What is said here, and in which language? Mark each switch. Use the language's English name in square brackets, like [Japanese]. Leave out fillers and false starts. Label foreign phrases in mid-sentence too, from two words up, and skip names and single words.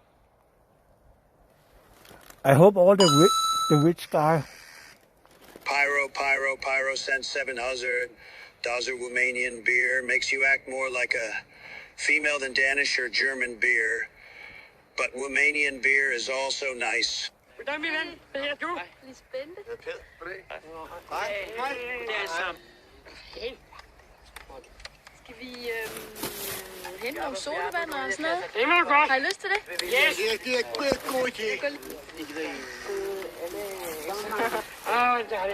[English] I hope all the rich guy. Pyro sent 700. Dozer Romanian beer makes you act more like a female than Danish or German beer. But Romanian beer is also nice. [Danish] Goddag, min ven. Hvad hedder du? Lidt spændende. Det er Sam. Okay. Skal vi hente nogle sodavand og sådan noget? Det må du godt. Har I lyst til det? [English] Yes. [Danish] Det er god idé. Det er det.